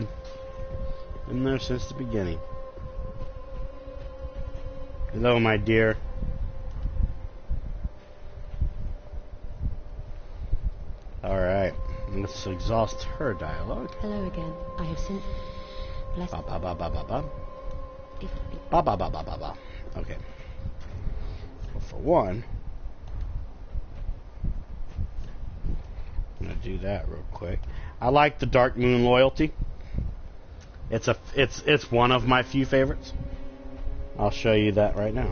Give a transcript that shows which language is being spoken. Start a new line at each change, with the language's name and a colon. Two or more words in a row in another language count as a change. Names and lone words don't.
English: Been there since the beginning. Hello, my dear. Alright, let's exhaust her dialogue. Hello again. I have since blessed. Ba ba ba ba ba ba. If Ba ba ba ba ba ba. Okay. Well, for one, I'm gonna do that real quick. I like the Dark Moon loyalty. It's one of my few favorites. I'll show you that right now.